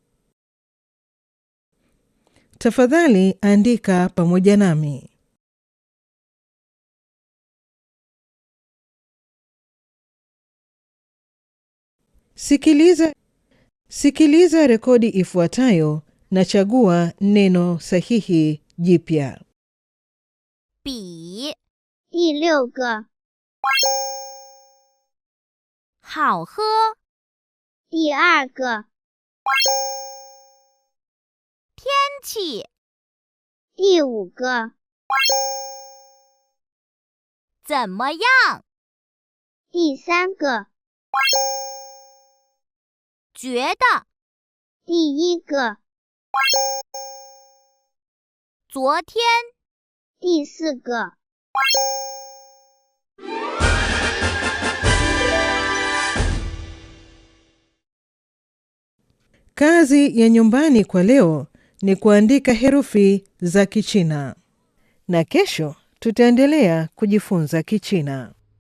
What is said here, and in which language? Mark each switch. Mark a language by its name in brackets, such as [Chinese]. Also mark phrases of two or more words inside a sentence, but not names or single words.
[Swahili] Tafadhali andika pamoja nami. Sikiliza rekodi ifuatayo na chagua neno sahihi jipya. [Chinese] 比第六个好喝第二个天气第五个怎么样第三个觉得第一个昨天第四个 [Swahili] Kazi ya nyumbani kwa leo ni kuandika herufi za Kichina. Na kesho tutaendelea kujifunza Kichina.